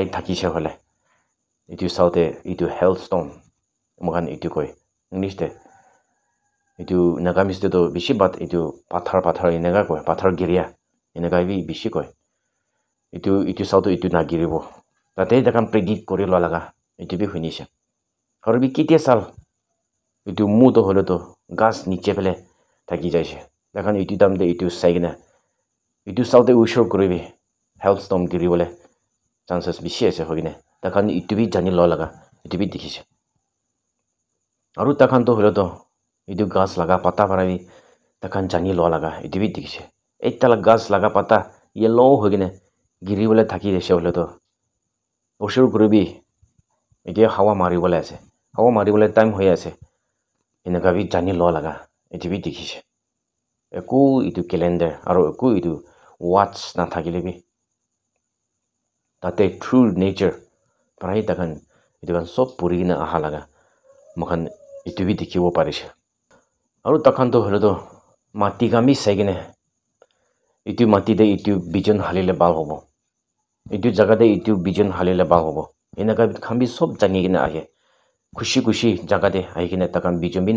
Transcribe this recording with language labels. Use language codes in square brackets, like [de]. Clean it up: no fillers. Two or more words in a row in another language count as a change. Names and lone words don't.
[nag] thakise hole itu saute itu hailstone mokan itu koi english de itu nagamis de to bishi bat itu pathar inaga koi pathar giria inaga bi bishi koi itu saute itu na giribo tate jakan predict kori lo laga itu bi hunise aru bi kite sal itu mu to hole to gas niche pele thaki jaise jakan itu tamde itu saigina itu salte ushor koribi hailstorm giribole chances bishi ase hogine takhan itu bi jani lo laga itu bi dikhise aru takhan to holo to itu gas laga pata para bi takhan jani lo laga itu bi dikhise ekta la gas laga pata yellow hogine giri bole thaki dese holo to osur gurubi etia hawa mari bole ase hawa mari bole time hoye ase enaka bi jani lo laga itu bi dikhise eku itu calendar aru eku itu watch na thakile bi tate [en] true nature [nag] parai takhan itu kan sob puri na aha laga mokhan itu bi dikhibo parise aru takhan to holo to mati kami saigine itu mati de itu bijon halile bal hobo itu jaga de itu bijon halile bal hobo enaka khambi sob jani gina ahe khushi jaga de aigine takhan bijon bi na